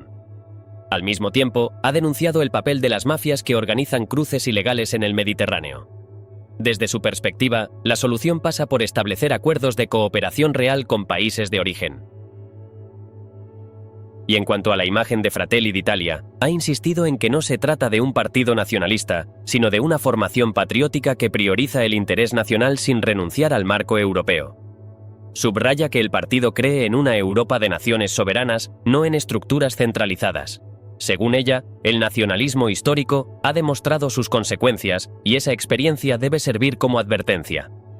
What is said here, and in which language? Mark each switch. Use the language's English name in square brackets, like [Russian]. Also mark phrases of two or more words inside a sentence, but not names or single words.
[Spanish] Al mismo tiempo, ha denunciado el papel de las mafias que organizan cruces ilegales en el Mediterráneo. Desde su perspectiva, la solución pasa por establecer acuerdos de cooperación real con países de origen. Y en cuanto a la imagen de Fratelli d'Italia, ha insistido en que no se trata de un partido nacionalista, sino de una formación patriótica que prioriza el interés nacional sin renunciar al marco europeo. Subraya que el partido cree en una Europa de naciones soberanas, no en estructuras centralizadas. Según ella, el nacionalismo histórico ha demostrado sus consecuencias y esa experiencia debe servir como advertencia.